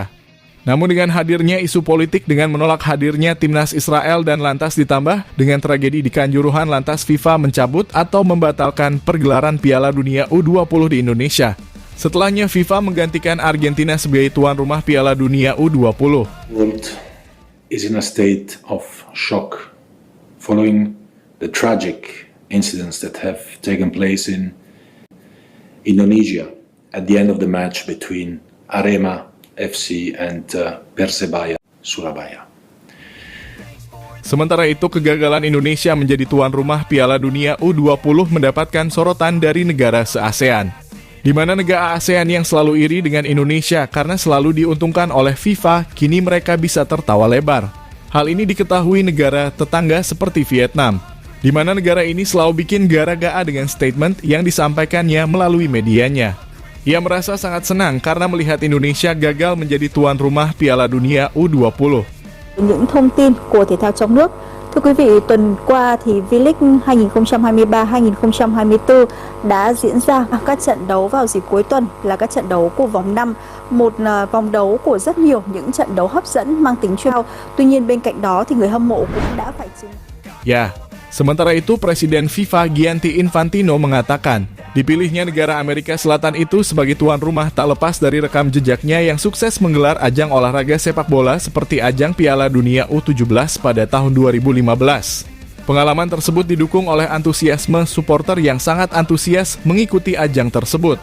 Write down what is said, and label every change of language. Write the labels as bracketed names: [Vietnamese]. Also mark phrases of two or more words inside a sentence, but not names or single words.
[Indonesian] Namun dengan hadirnya isu politik dengan menolak hadirnya timnas Israel dan lantas ditambah dengan tragedi di Kanjuruhan, lantas FIFA mencabut atau membatalkan pergelaran Piala Dunia U20 di Indonesia. Setelahnya FIFA menggantikan Argentina sebagai tuan rumah Piala Dunia U20. [English] Is in a state of shock following the tragic incidents that have taken place in Indonesia at the end of the match between Arema FC and Persebaya Surabaya. [Indonesian] Sementara itu, kegagalan Indonesia menjadi tuan rumah Piala Dunia U20 mendapatkan sorotan dari negara se-ASEAN. Di mana negara ASEAN yang selalu iri dengan Indonesia karena selalu diuntungkan oleh FIFA, kini mereka bisa tertawa lebar. Hal ini diketahui negara tetangga seperti Vietnam, di mana negara ini selalu bikin gara-gara dengan statement yang disampaikannya melalui medianya. Ia merasa sangat senang karena melihat Indonesia gagal menjadi tuan rumah Piala Dunia U20. [Vietnamese] Những thông tin của thể thao trong nước. Thưa quý vị, tuần qua thì V-League 2023-2024 đã diễn ra các trận đấu vào dịp cuối tuần là các trận đấu của vòng 5, một vòng đấu của rất nhiều những trận đấu hấp dẫn mang tính chuyên. Tuy nhiên bên cạnh đó thì người hâm mộ cũng đã phải chứng. [Indonesian] Ya, Sementara itu, Presiden FIFA Gianni Infantino mengatakan, dipilihnya negara Amerika Selatan itu sebagai tuan rumah tak lepas dari rekam jejaknya yang sukses menggelar ajang olahraga sepak bola seperti ajang Piala Dunia U17 pada tahun 2015. Pengalaman tersebut didukung oleh antusiasme supporter yang sangat antusias mengikuti ajang tersebut.